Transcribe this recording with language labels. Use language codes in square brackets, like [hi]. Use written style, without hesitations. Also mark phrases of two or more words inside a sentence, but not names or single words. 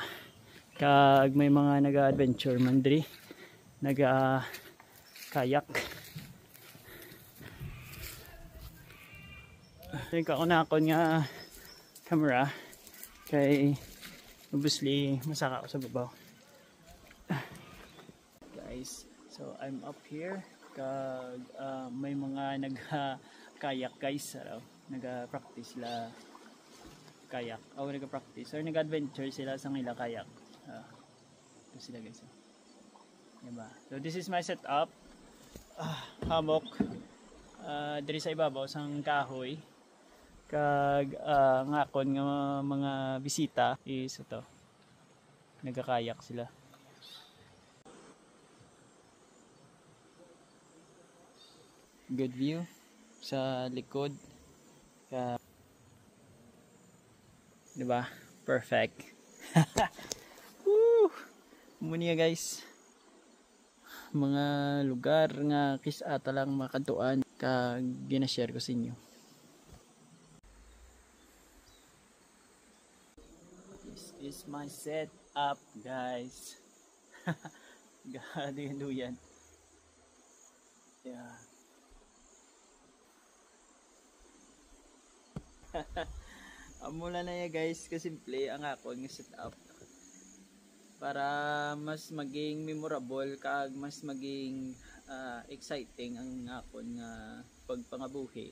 [hil] Kag may mga naga-adventure man diri, naga-kayak. Think ako na akon nga camera kay obviously masaka ako sa babaw. Guys, [en] so I'm up here [hil] kag may mga nag-kayak guys, naga-practice sila kayak o naga-practice or nag-adventure sila sa nila kayak. [tl] Ito sila guys. Diba? [en] So this is my setup. [hil] Hamok diri sa ibabaw sang kahoy. Kag ngakon nga mga bisita is ito. Nagakayak sila. [en] Good view [hil] sa likod. Diba? Perfect. Woo! Muna guys. Mga lugar nga kisata lang makatuan kag gina-share ko sa inyo. [en] This is my setup guys. [hil] Gaduyan. Yeah. Amula na ya guys, kasimple ang akon nga setup para mas maging memorable kag mas maging exciting ang akon nga pagpangabuhi.